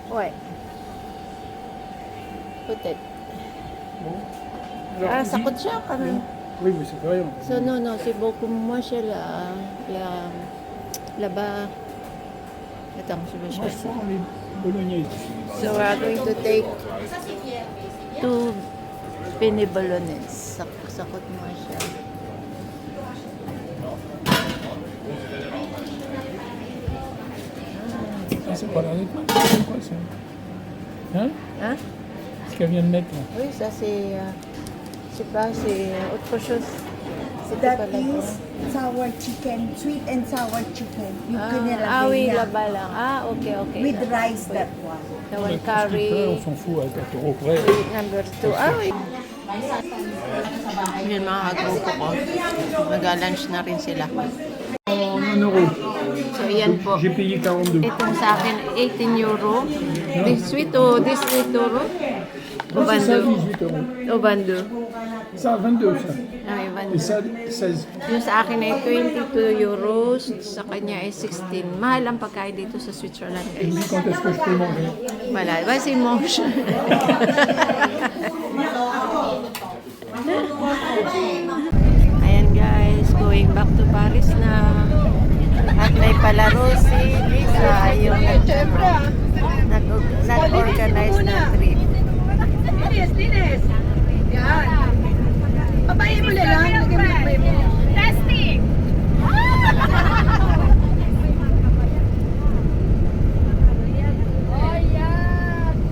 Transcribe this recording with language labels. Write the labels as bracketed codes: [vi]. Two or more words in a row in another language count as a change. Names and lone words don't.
[fr] Ouais. Peut-être. Bon. Ah, dis- ça coûte cher quand même. Oui, mais c'est pas rien. So, non, c'est beaucoup moins cher là-bas. Attends, je vais Moi, je chercher. prends les bolognaises. [en] So, we are going to take 2 penne bolognese. [fr] Ça coûte moins cher. Ah, c'est pas la lettre, c'est quoi ça? Hein? Hein? Ce qu'elle vient de mettre là. Oui, ça c'est... je sais pas, c'est autre chose. C'était [en] That [fr] pas là-bas. [en] is sour chicken, sweet and sour chicken. [tl] Yung kinilagay [fr] Ah oui, [tl] niya. [fr] là-bas lang. Ah, ok. [en] With rice, that one. The [fr] On [en] one [fr] a tout ce qu'il [en] curry. [fr] fait, on s'en fout à 4 euros près. [en] Number 2. [fr] Ah, oui. [tl] Yun mga kagrupo ko. Mag-lunch na rin sila. [fr] En 1 euro. [tl] So, yan po. [fr] J'ai payé 42. [tl] Itong sa akin, 18 euro. [en] This sweet [tl] o [en] this 8 euro? [tl] O [fr] Non, c'est ça, [tl] bando? [fr] 18 euros. [tl] O bando? [fr] Ça, 22 ça. [tl] Ay, [fr] Et [tl] bando. [fr] ça, 16. [tl] Yung sa akin ay 22 euros. Sa kanya ay 16. Mahal ang pagkain dito sa Switzerland, [fr] Et [tl] guys. [fr] puis quand est-ce que je peux manger? Wala. Vas-y, mange. [tl] Ayan guys, [en] going back to Paris na. [tl] At may palaro si Lisa, yung nag-organize na trip. Linis. Yan. Papayin mo na lang. Lagyan mo. Testing! Oh, yan.